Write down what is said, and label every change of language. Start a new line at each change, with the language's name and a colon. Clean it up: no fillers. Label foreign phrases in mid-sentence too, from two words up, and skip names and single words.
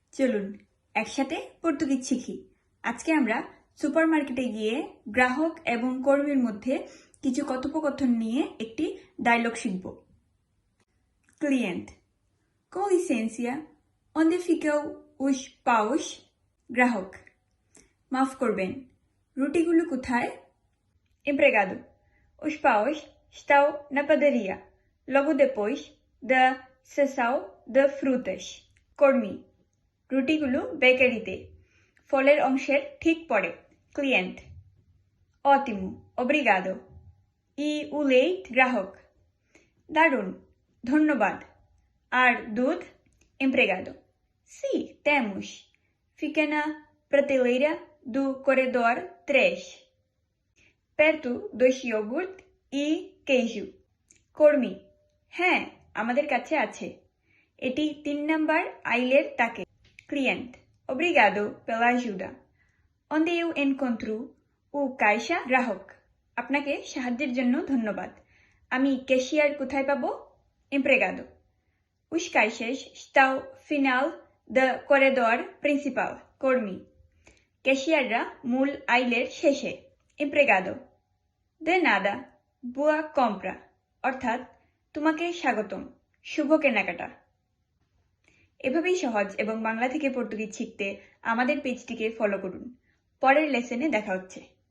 Bangla: চলুন একসাথে পর্তুগিজ শিখি। আজকে আমরা সুপারমার্কেটে গিয়ে গ্রাহক এবং কর্মীর মধ্যে কিছু কথোপকথন নিয়ে একটি ডায়লগ শিখব। ক্লিয়েন্ট:
Portuguese: Com licença, onde ficam os paus?
Bangla: গ্রাহক: মাফ করবেন, রুটিগুলো কোথায়?
Portuguese: Empregado: Os paus estão na padaria, logo depois da seção de frutas.
Bangla: কর্মী: রুটিগুলো বেকারিতে, ফলের অংশের ঠিক পরে। ক্লিয়েন্ট:
Portuguese: Ótimo, obrigado. E o leite?
Bangla: গ্রাহক: দারুণ, ধন্যবাদ। আর দুধ?
Portuguese: Empregado: Sim, temos. Fica na prateleira do corredor 3. Perto dos iogurte e queijo.
Bangla: কর্মী: হ্যাঁ, আমাদের কাছে আছে, এটি 3 নাম্বার আইলের তাকে।
Portuguese: Cliente: Obrigado pela ajuda. Onde eu encontro o caixa?
Bangla: গ্রাহক: আপনাকে সাহায্যের জন্য ধন্যবাদ। আমি ক্যাশিয়ার কোথায় পাবো?
Portuguese: Empregado: Os caixas estão final do corredor principal.
Bangla: কর্মী: ক্যাশিয়াররা মূল আইলের শেষে।
Portuguese: Empregado: De nada, boa compra.
Bangla: অর্থাৎ তোমাকে স্বাগতম, শুভ কেনাকাটা। এভাবেই সহজ এবং বাংলা থেকে পর্তুগিজ শিখতে আমাদের পেজটিকে ফলো করুন। পরের লেসনে দেখা হচ্ছে।